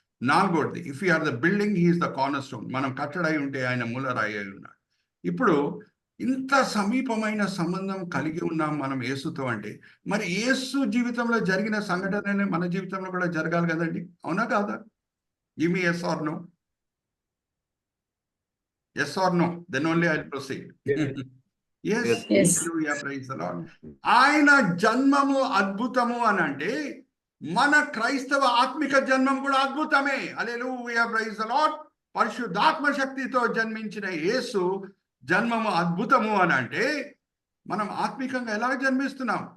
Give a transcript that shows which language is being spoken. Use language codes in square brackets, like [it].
[en] నాలుగోది, if we are the building, he is the corner stone. [te] మనం కట్టడై ఉంటే ఆయన మూలరాయి అయి ఉన్నాడు. ఇప్పుడు ఇంత సమీపమైన సంబంధం కలిగి ఉన్నాం మనం యేసుతో అంటే, మరి యేసు జీవితంలో జరిగిన సంఘటననే మన జీవితంలో కూడా జరగాలి కదండి, అవునా కాదా? [en] Give me yes or no. Yes or no, then only I'll proceed. Yes. Hallelujah, praise the Lord. [te] ఆయన జన్మము అద్భుతము అని అంటే మన క్రైస్తవ ఆత్మిక జన్మం కూడా అద్భుతమే. హల్లెలూయా, [en] Praise the Lord. [te] పరిశుద్ధాత్మ శక్తితో జన్మించిన యేసు జన్మము అద్భుతము అని అంటే మనం ఆత్మికంగా ఎలా జన్మిస్తున్నాం?